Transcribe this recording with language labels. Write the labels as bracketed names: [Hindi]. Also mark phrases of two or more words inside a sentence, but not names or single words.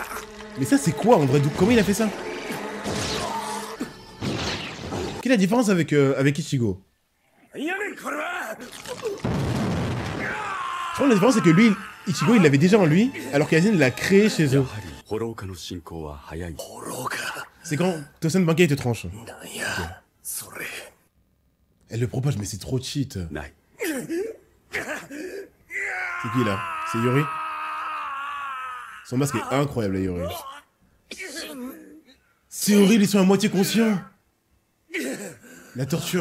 [French] Mais ça, c'est quoi en vrai? Comment il a fait ça? Quelle est la différence avec, avec Ichigo? [Japanese] いやねんこれは。 [French] Je crois que la différence, c'est que lui, Ichigo, il l'avait déjà en lui, alors qu'Aizen l'a créé chez [Japanese] や [French] eux. [Japanese] はりホロー化の進行は早い。愚か。 [French] C'est quand Tosen Bankai te tranche. [Japanese] なんや。それ。 [French] Elle le propage, mais c'est trop cheat. [Japanese] ない。 [French] C'est qui là? C'est Yuri? Son masque est incroyable, là, Yuri. C'est horrible, ils sont à moitié conscients. La torture.